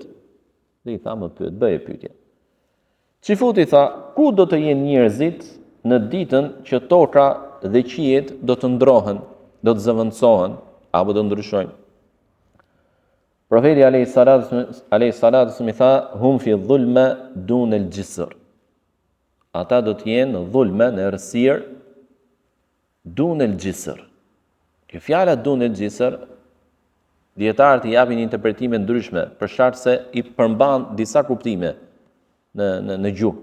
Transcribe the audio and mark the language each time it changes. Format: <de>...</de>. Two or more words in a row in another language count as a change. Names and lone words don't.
<sq>Bëje pyetje. Qifuti tha, ku do të jenë njerëzit në ditën që toka dhe qiejt do të ndrohen, do të zëvendësohen apo do ndryshojnë? Profeti</sq> <ar>عليه الصلاة</ar> <sq>i tha,</sq> <ar>هم في الظلمة دون الجسر.</ar> <sq>Ata do të jenë në dhulme, në errësirë,</sq> <ar>دون الجسر.</ar> <sq>Kjo fjala</sq> <ar>دون الجسر,</ar> <sq>dietarët i japin interpretime ndryshme, për shkak se i përmban disa kuptime në gjuhë.</sq>